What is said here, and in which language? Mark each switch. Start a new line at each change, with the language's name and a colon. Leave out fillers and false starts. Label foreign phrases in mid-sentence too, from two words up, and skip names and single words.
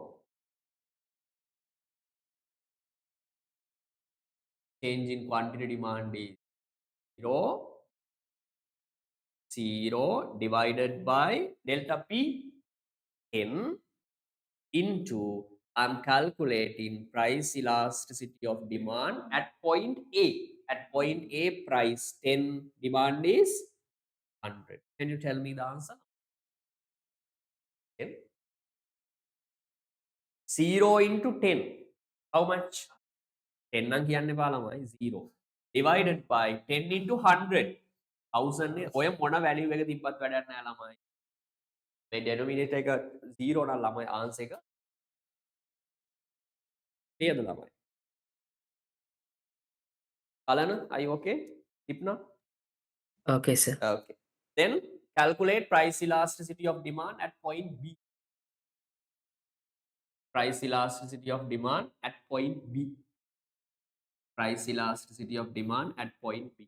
English: Change in quantity demand is 0 divided by delta P, 10 into, I'm calculating price elasticity of demand at point A. At point A, price 10, demand is 100. Can you tell me the answer? 10. 0 into 10. How much?
Sinhala: 10 නම් කියන්න එපා ළමයි 0.
English: Divided by 10 into 100. 1000 නේ.
Sinhala: ඔය මොන value එක තිබ්බත් වැඩක් නැහැ ළමයි. මේ denominator එක 0 නම් ළමයි answer එක. නේද ළමයි?
English: Kalana, are you okay? Hipna? Okay, sir. Okay. Then calculate price elasticity of demand at point B. Price elasticity of demand at point B. Price elasticity of demand at point B.